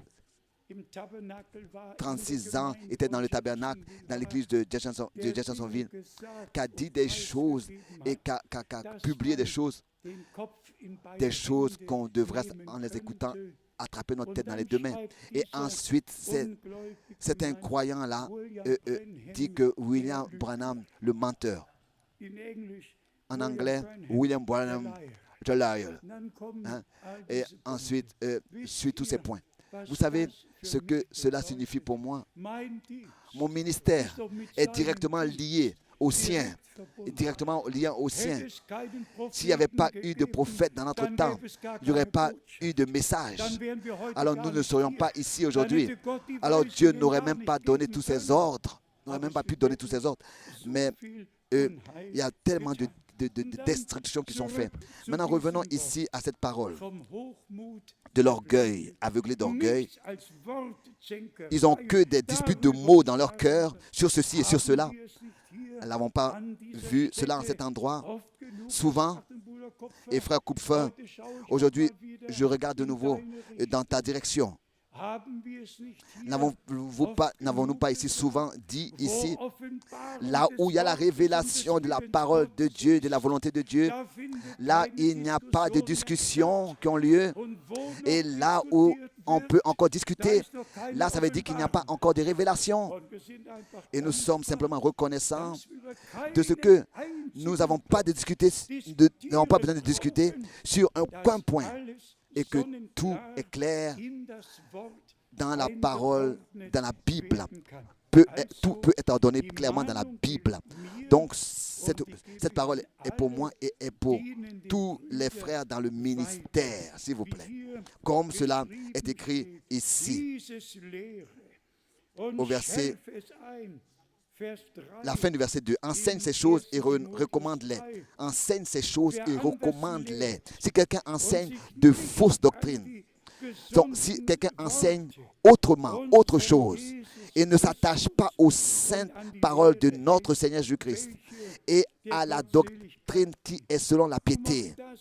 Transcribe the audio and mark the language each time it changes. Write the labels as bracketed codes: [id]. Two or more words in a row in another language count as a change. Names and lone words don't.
[fr] 36 ans était dans le tabernacle, dans l'église de Jeffersonville, qui a dit des choses et qui a publié des choses qu'on devrait, en les écoutant, attraper notre tête dans les 2 mains. Et ensuite, cet incroyant-là dit que William Branham, le menteur, en anglais, William Branham Lyell. [de] Dann kommen [fr] Hein? [de] all [fr] Et [de] diese [fr] ensuite, suit tous ces points. [de] was [fr] Vous savez [de] das für [fr] ce que [de] mich [fr] cela [de] bedeutet. [fr] signifie pour moi? [de] Mein Dienst [fr] Mon ministère [de] ist doch mit [fr] est [de] seinem [fr] directement [de] Dienst [fr] lié au sien, [de] direkt verbunden. [fr] directement lié au sien. [de] Hätte es keinen [fr] S'il n'y avait pas [de] Propheten [fr] eu de [de] gegeben, [fr] prophète dans notre [de] dann [fr] temps, [de] gäbe es gar [fr] il n'y aurait [de] keine [fr] pas [de] Botschaft. [fr] eu de message. [de] Dann wären wir heute [fr] Alors [de] gar [fr] nous ne [de] nicht [fr] serions [de] hier. [fr] pas ici [de] Dann [fr] aujourd'hui. [de] hätte Gott die [fr] Alors [de] Weisungen [fr] Dieu n'aurait [de] gar [fr] même [de] nicht [fr] pas donné [de] geben [fr] tous ses [de] können. [fr] ordres, n'aurait [de] Aber [fr] même pas [de] sie [fr] pu donner [de] werden [fr] tous ses ordres. [de] so [fr] Mais [de] viel [fr] il [de] Unheil [fr] y a tellement [de] getan. [fr] destructions qui sont faites. [de] Zurück zu [fr] Maintenant revenons [de] diesem Wort. [fr] ici à cette parole [de] Vom Hochmut [fr] de l'orgueil, aveuglé d'orgueil. [de] nichts als Wortzänkerei. [fr] Ils n'ont que des disputes de mots dans leur cœur sur ceci et sur cela. [de] Haben wir es nicht hier [fr] Nous n'avons pas [de] an dieser [fr] vu cela en [de] Stätte [fr] cet endroit. [de] oft genug [fr] Souvent, [de] gesagt, Bruder Kupfer? [fr] Et frère Kupfer, [de] Heute schaue ich [fr] aujourd'hui, [de] noch mal wieder [fr] je regarde de [de] in [fr] nouveau [de] deine Richtung. [fr] dans ta direction. [de] Haben wir es nicht hier [fr] N'avons-nous pas ici souvent dit [de] wo [fr] ici, [de] Offenbarung [fr] là [de] des [fr] où il y a la [de] Wortes und [fr] révélation [de] des [fr] de la [de] Willens [fr] parole de [de] Gottes [fr] Dieu, [de] ist, [fr] de la volonté de Dieu, [de] da findet [fr] là [de] keine [fr] il n'y a pas de [de] Diskussion [fr] discussions qui ont lieu. [de] mehr statt. Und wo noch [fr] Et là où [de] diskutiert [fr] on [de] wird, [fr] peut encore [de] da [fr] discuter, [de] ist noch keine [fr] là ça veut dire qu'il n'y a pas [de] Offenbarung. [fr] encore de révélation. [de] Und wir sind einfach [fr] Et nous [de] dankbar, [fr] sommes simplement reconnaissants [de] dass wir über [fr] de ce [de] keinen [fr] que nous [de] einzigen [fr] n'avons pas, n'avons pas besoin de discuter sur aucun point et que tout est clair [de] in das Wort [fr] dans la parole, dans la Bible. [de] werden kann. [fr] Tout peut être ordonné clairement dans la Bible. Donc cette parole est pour moi et est pour tous les frères dans le ministère, s'il vous plaît. Comme cela est écrit ici, [de] Dieses Lehre und [fr] au verset, [de] schärfe es ein. [fr] Vers 3. la fin du verset 2. Enseigne ces choses et recommande-les. Enseigne ces choses et recommande-les. Si quelqu'un enseigne de fausses doctrines, donc si quelqu'un enseigne autrement, autre chose, et ne s'attache pas aux saintes paroles de notre Seigneur Jésus-Christ et à la doctrine qui est selon la piété.